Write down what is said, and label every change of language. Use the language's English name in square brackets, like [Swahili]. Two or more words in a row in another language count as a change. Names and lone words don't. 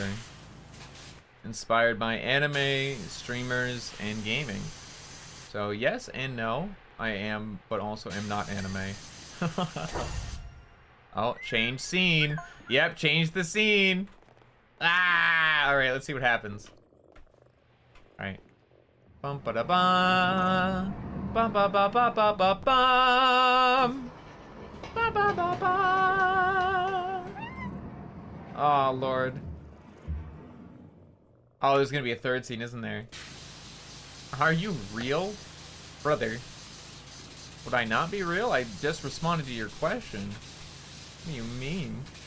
[English] Inspired by anime, streamers, and gaming. So yes and no, I am, but also am not anime. Oh, change scene. Yep, change the scene. Ah! Alright, let's see what happens. Alright. Bum ba da bum. Bum ba ba ba ba ba bum. Ba ba ba ba. Oh, Lord. Oh, there's gonna be a third scene, isn't there? Are you real? Brother. Would I not be real? I just responded to your question. What do you mean?